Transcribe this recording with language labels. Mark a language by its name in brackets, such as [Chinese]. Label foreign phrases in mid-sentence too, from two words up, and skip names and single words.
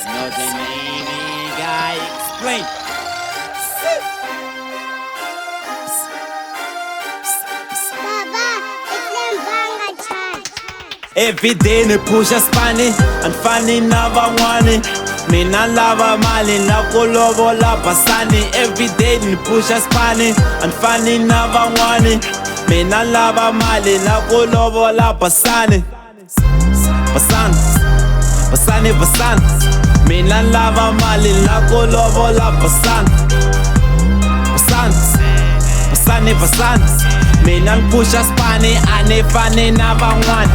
[English] the main guy. Clein. Every day [Tsonga] ni pusha spani anfani na van'wani mina lava mali na ku lovola Basani. [English] Every day [Tsonga] ni pusha spani anfani na van'wani mina lava mali na ku lovola Basani. Basani, Basani, Basani, mina lava mali na ku lovola Basani. Basani, Basani, Basani, mina nipusha spani anefani na van'wani.